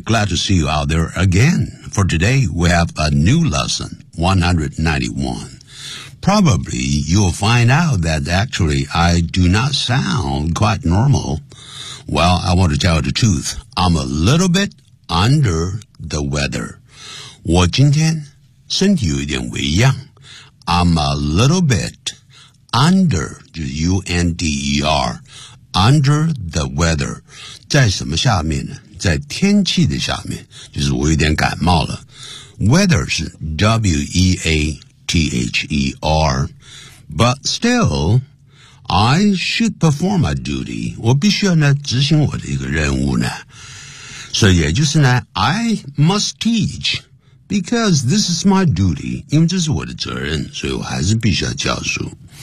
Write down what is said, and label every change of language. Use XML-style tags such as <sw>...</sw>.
<en>Glad to see you out there again. For today, we have a new lesson, 191. Probably you'll find out that actually I do not sound quite normal. Well, I want to tell you the truth. I'm a little bit under the weather.</en> <zh>我今天身体有一点微恙。</zh> <en>I'm a little bit under,</en> <zh>就是</zh> <en>U-N-D-E-R. Under the weather,</en> <zh>在什么下面呢？在天气的下面，就是我有点感冒了。</zh> <en>Weather 是 W-E-A-T-H-E-R, but still, I should perform my duty.</en> <zh>我必须要呢执行我的一个任务呢。所以也就是呢</zh> <en>，I must teach because this is my duty.</en> <zh>因为这是我的责任，所以我还是必须要教书。</zh>